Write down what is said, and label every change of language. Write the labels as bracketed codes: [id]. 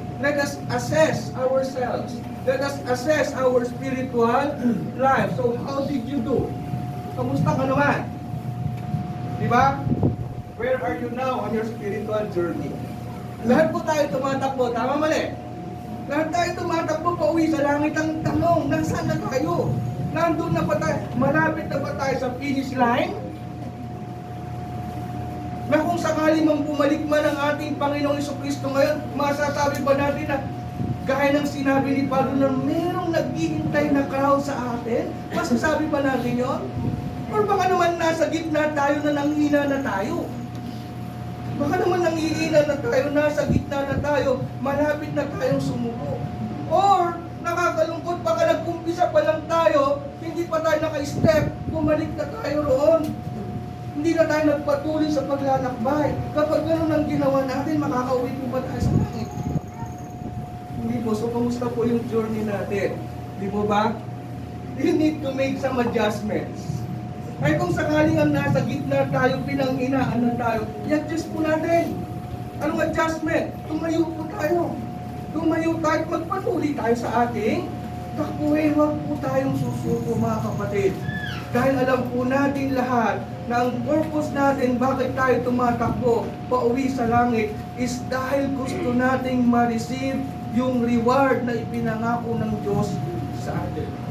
[en] Let us assess ourselves. Let us assess our spiritual life. So, how did you do? Kamusta ka naman? Diba? Where are you now on your spiritual journey? [tl] Lahat po tayo tumatakbo. Tama mali? Lahat tayo tumatakbo pauwi sa langit. Ang tanong, nasaan na tayo? Nandun na ba tayo? Malapit na ba tayo sa finish line? Na kung sakali mang bumalik man ang ating Panginoong Jesucristo ngayon, masasabi ba natin na gaya ng sinabi ni Pablo na merong naghihintay na crowd sa atin? Masasabi ba natin yon? Or baka naman nasa gitna tayo na nanghina na tayo? Baka naman nanghihina na tayo, nasa gitna na tayo, malapit na tayong sumuko. Or nakakalungkot, baka nag-umpisa pa lang tayo, hindi pa tayo naka-step, bumalik na tayo roon. Hindi na tayo nagpatuloy sa paglalakbay. Kapag gano'n ang ginawa natin, makakauwi po ba tayo sa langit? Hindi po. So, kamusta po yung journey natin? Di po ba? [en] You need to make some adjustments. [tl] Ay kung sakaling ang nasa gitna tayo, pinanghinaan na tayo, i-adjust po natin. Anong adjustment? Tumayo po tayo. Tumayo tayo at magpatuloy tayo sa ating takbuhin. Huwag po tayong susuko, mga kapatid. Dahil alam po natin lahat na ang purpose natin bakit tayo tumatakbo pauwi sa langit is dahil gusto nating ma-receive yung reward na ipinangako ng Diyos sa atin.